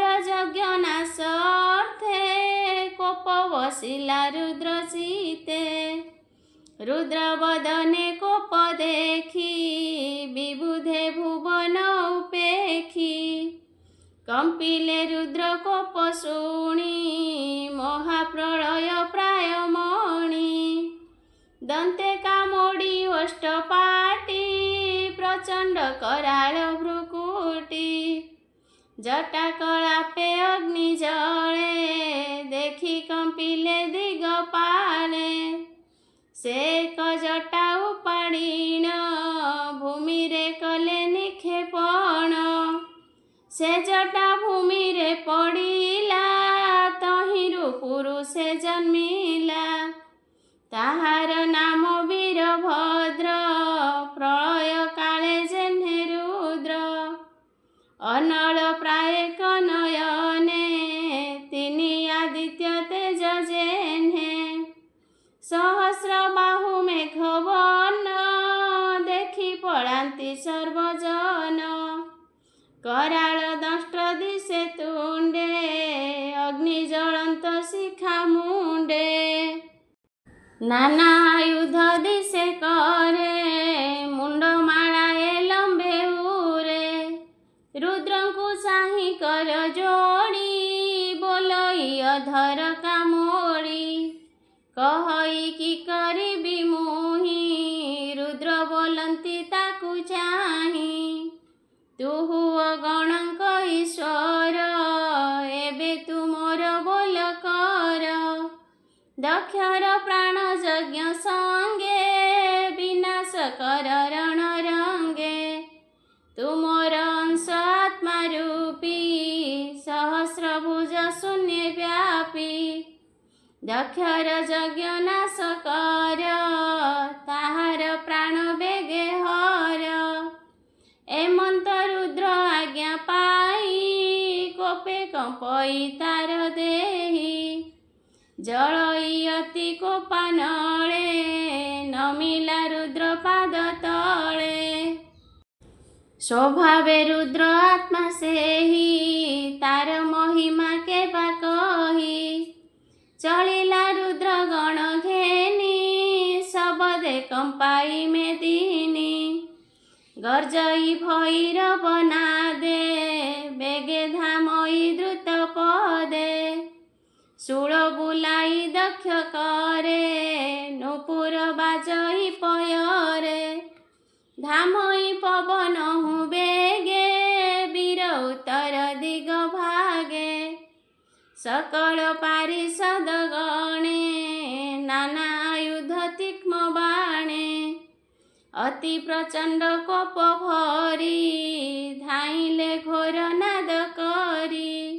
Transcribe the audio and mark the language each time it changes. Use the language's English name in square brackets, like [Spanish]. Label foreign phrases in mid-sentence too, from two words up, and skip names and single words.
[Odia] ଯଜ୍ଞ ନାଶ ଅର୍ଥେ କୋପ ବସିଲା ରୁଦ୍ର ଚିତେ ରୁଦ୍ର ବଦନେ କୋପ ଦେଖି ବିବୁଧେ ଭୁବନ ଉପେଖି କମ୍ପିଲେ ରୁଦ୍ର କୋପ ଶୁଣି ମହାପ୍ରଳୟ ପ୍ରାୟ ମଣି ଦନ୍ତେ କାମୋଡ଼ି ଅଷ୍ଟପାଟି ପ୍ରଚଣ୍ଡ କରାଳ ଭ୍ରୁକୁଟୀ ଜଟା କଳାପେ ଅଗ୍ନି ଜଳେ ଦେଖି କମ୍ପିଲେ ଦିଗପାଳେ ସେ ଜଟା ଉପାଡ଼ିଣ ଭୂମି ରେ କଲେ ନିକ୍ଷେପଣ ସେ ଜଟା ଭୂମି ରେ ପଡ଼ିଲା ତହିଁରୁ ପୁରୁଷେ ଜନ୍ମିଲା ତାହାର ନାମ ବୀରଭଦ୍ର ପ୍ରଳୟ କାଳେ ଯେହ୍ନେ ରୁଦ୍ର ଅନଳ ପ୍ରାୟ କନୟନେ ତିନି ଆଦିତ୍ୟ ତେଜ ଯେହ୍ନେ ସହସ୍ର ବାହୁ ମେଘବର୍ଣ୍ଣ ଦେଖି ପଳାନ୍ତି ସର୍ବଜନ କରାଳ ଦଂଷ୍ଟ ଦିଶେ ତୁଣ୍ଡେ ଅଗ୍ନି ଜଳନ୍ତ ଶିଖା ମୁଣ୍ଡେ ନାନା ଆୟୁଧ ଦିଶେ କରେ ମୁଣ୍ଡ ମାଳାଏ ଲମ୍ବେ ଉରେ ରୁଦ୍ରଙ୍କୁ ଚାହିଁ କର ଯୋଡ଼ି ବୋଲଇ ଅଧର କାମୋଡ଼ି କହଇ କି କରିବି ମୁହିଁ ରୁଦ୍ର ବୋଲନ୍ତି ତାକୁ ଚାହିଁ ତୁହୁ ଅଗଣଙ୍କ ଈଶ୍ୱର ଏବେ ତୁ ମୋର ବୋଲ କର ଦକ୍ଷର ପ୍ରାଣ ଯଜ୍ଞ ସଙ୍ଗେ ବିନାଶ କର ରଣ ରଙ୍ଗେ ତୁ ମୋର ଅଂଶ ଆତ୍ମା ରୂପୀ ସହସ୍ରଭୁଜ ଶୂନ୍ୟ ବ୍ୟାପୀ ଦକ୍ଷର ଯଜ୍ଞ ନାଶ କର ତାହାର ପ୍ରାଣ ବେଗେ ହର ଏମନ୍ତ ରୁଦ୍ର ଆଜ୍ଞା ପାଇ କୋପେ କମ୍ପଇ ତାର ଦେହୀ ଜଳଇ ଅତି କୋପାନଳେ ନମିଲା ରୁଦ୍ର ପାଦ ତଳେ ସ୍ୱଭାବେ ରୁଦ୍ର ଆତ୍ମା ସେହି ତାର ମହିମା କେ ବା କହି ଚଳିଲା ରୁଦ୍ର ଗଣ ଘେନି ଶବଦେ କମ୍ପାଇ ମେଦିନୀ ଗର୍ଜଇ ଭୈରବ ନାଦେ ବେଗେ ଧାମଇ ଦ୍ରୁତ ପଦେ ଶୂଳ ବୁଲାଇ ଦକ୍ଷ କରେ ନୂପୁର ବାଜଇ ପୟରେ ଧାମଇ ପବନ ହୁଁ ବେଗେ ବୀର ଉତ୍ତର ଦିଗ ଭାଗେ ସକଳ ପାରିଷଦ ଗଣେ ନାନା ଆୟୁଧ ତୀକ୍ଷ୍ଣ ବାଣେ ଅତି ପ୍ରଚଣ୍ଡ କୋପ ଭରି ଧାଇଁଲେ ଘୋର ନାଦ କରି